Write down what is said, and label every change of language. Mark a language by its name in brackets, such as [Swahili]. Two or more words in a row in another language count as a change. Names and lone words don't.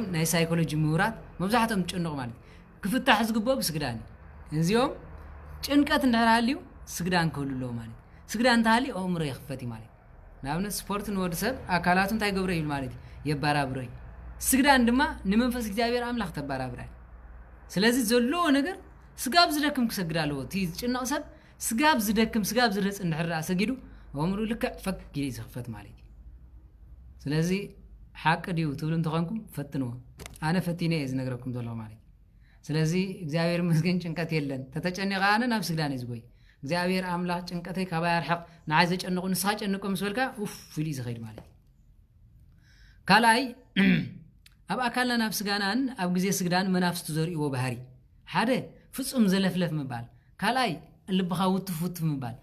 [Tigrinya] ናይ ሳይኮሎጂ ምሁራት መብዛሕትኦም ጭንቕ ማለት ክፍታሕ ዝግብኦ ብስግዳን እዚኦም ጭንቀት እንድሕር ሃልዩ ስግዳን ክህልዎ ማለት ስግዳን እንተሃልዩ አእምሮ ይኽፈት ማለት ናብነት ስፖርት ንወዲ ሰብ አካላቱ እንታይ ገብረ ይብል ማለት የባራብሮ ስግዳን ድማ ንመንፈስ እግዚአብሔር አምላክ ተባራብራይ ስለዚህ ዘሎ ነገር ስጋብ ዝደክም ክሰግዳለዎ እቲ ጭንቕ ሰብ ስጋብ ዝደክም ስጋብ ዝርጽ እንድሕር ሰጊዱ አእምሮ ልክዕ ፈክ ጊዜ ዝኽፈት ማለት ስለዚህ ሓቅ ዲዩ ትብል እንተኾንኩም ፈትንዎ አነ ፈቲነ ዝነግረኩም ዘሎ ማለት ስለዚህ እግዚአብሔር መስገን ጭንቀት የለን ተተጨነቀ አነ ናብ ስግዳን ይዝጎይ እግዚአብሔር አምላክ ጭንቀተይ ካባይ አርሐቅ ናይ ዘጨንቁ ንስኻ ጨንቆ መስልካ ኡፍ ፍሊ ዝኸይድ ማለት ካልአይ ኣብ አካልና ናብ ስጋናን ኣብ ግዜ ስግዳን መናፍስቱ ዘርእይዎ ባህሪ ሓደ ፍጹም ዘለፍለፍ ምባል ካልአይ ልብኻ ውትፍ ምባል